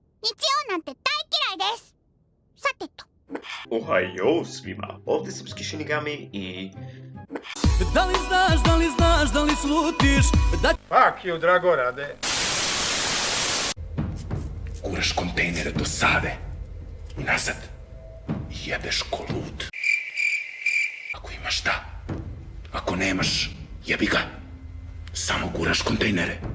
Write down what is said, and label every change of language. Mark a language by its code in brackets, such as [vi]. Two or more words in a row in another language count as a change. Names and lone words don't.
[ja] なんて大嫌いです。さてと。 [sr] Ohajo svima, ovdje Srpski Shinigami i... Da li znaš, da li slutiš da... [en] Fuck you, [sr] Dragorade. Guraš kontejnere do Save i nazad i jebeš ko lud. Ako imaš da, ako nemaš, jebi ga. Samo guraš kontejnere.